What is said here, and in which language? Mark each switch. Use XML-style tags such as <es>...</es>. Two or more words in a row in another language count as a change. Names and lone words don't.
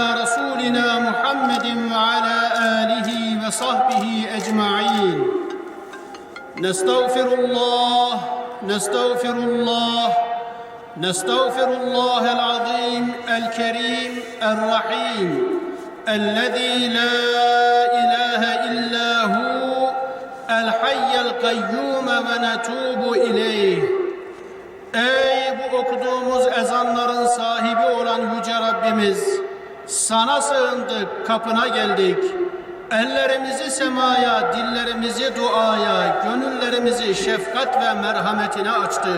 <ar>رسولنا محمد وعلى آله وصحبه أجمعين نستغفر الله نستغفر الله نستغفر الله العظيم الكريم الرحيم الذي لا إله إلا هو الحي القيوم ونتوب إليه.</ar> <tr>Ey bu okuduğumuz ezanların sahibi olan Yüce Rabbimiz, sana sığındık, kapına geldik. Ellerimizi semaya, dillerimizi duaya, gönüllerimizi şefkat ve merhametine açtık.</tr>